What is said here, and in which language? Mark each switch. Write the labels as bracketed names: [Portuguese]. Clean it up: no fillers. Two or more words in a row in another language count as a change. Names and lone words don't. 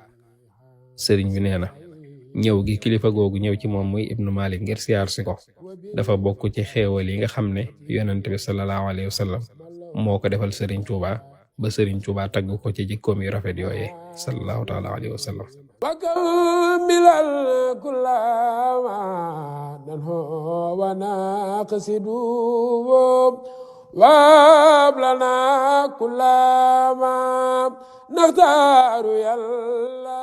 [Wolof] sëriñ bi nee na ñëw gi kilifa googu ñëw ci moom muy ibnu Malik ngir siyaar si ko dafa bokk ci xéewal yi nga xam ne yonent bi [Arabic] صلى الله عليه وسلم [Wolof] moo ko defal sëriñ Tuubaa ba sëriñ Tuubaa tagg ko ci jikkoom yu rafet yooyee [Arabic] صلى الله تعالى عليه وسلم وكمل كل ما ننهو ونقصد وابلنا كل ما نختار يلا